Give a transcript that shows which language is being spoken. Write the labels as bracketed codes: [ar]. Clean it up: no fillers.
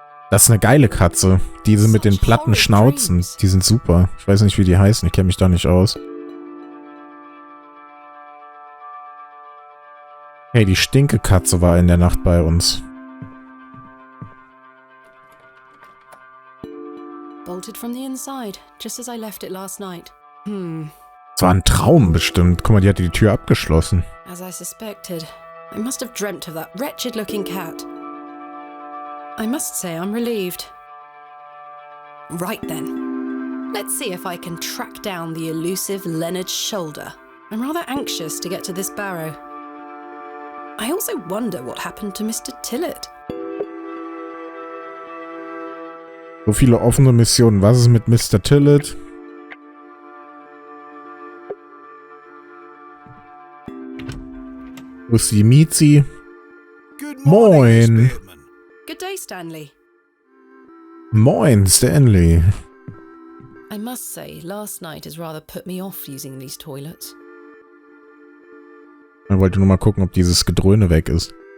[de] Das ist eine geile Katze. Diese mit den platten Schnauzen. Die sind super. Ich weiß nicht, wie die heißen. Ich kenne mich da nicht aus. Hey, die Stinkekatze war in der Nacht bei uns. [en] Bolted from the inside, just as I left it last night. [de] Das war ein Traum bestimmt. Guck mal, die hatte die Tür abgeschlossen. [en] As I suspected, I must have dreamt of that wretched-looking cat. I must say I'm relieved. Right then. Let's see if I can track down the elusive Leonard Shoulder. I'm rather anxious to get to this barrow. I also wonder what happened to Mr. Tillett. [de] So viele offene Missionen. Was ist mit Mr. Tillett? Wo ist die Miezi? Moin. [en] Good day, Stanley. [de] Moin, Stanley. [en] I must say, last night has rather put me off using these toilets. [de] Ich wollte nur mal gucken, ob dieses Gedröhne weg ist.